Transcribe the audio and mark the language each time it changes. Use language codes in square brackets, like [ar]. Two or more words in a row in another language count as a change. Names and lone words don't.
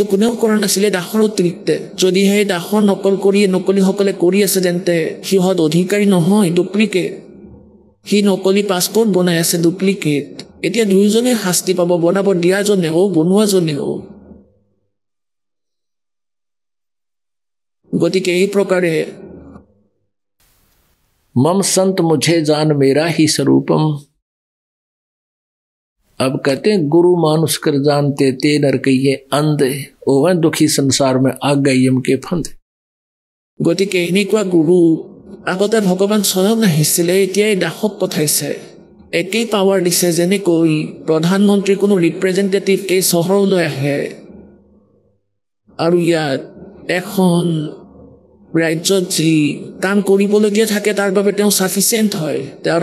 [as] কোনেও কৰা নাছিলে দাসৰ অতিৰিক্তে যদিহে দাসৰ নকল কৰি নকলিসকলে কৰি আছে তেন্তে সিহঁত অধিকাৰী নহয় ডুপ্লিকেট সি নকলি পাছপোৰ্ট বনাই আছে ডুপ্লিকেট এতিয়া দুয়োজনে শাস্তি পাব বনাব দিয়াজনেও বনোৱাজনেও গতিকে এই প্ৰকাৰে [hi] मम संत मुझे जान मेरा ही स्वरूपम अब कहते हैं गुरु मानुष कर जानते ते नर कहिए अंधे ओह दुखी संसार में आ गई यम के फंदे [as] गतिके এনেকুৱা গুৰু আগতে ভগৱান স্বয়ং আহিছিলে এতিয়া দাসক পঠাইছে একেই পাৱাৰ দিছে যেনেকৈ প্ৰধানমন্ত্ৰী কোনো ৰিপ্ৰেজেন্টেটিভ এই চহৰলৈ আহে আৰু ইয়াত এখন ৰাজ্যত যি কাম কৰিবলগীয়া থাকে তাৰ বাবে তেওঁ সাফিচিয়েণ্ট হয় তেওঁৰ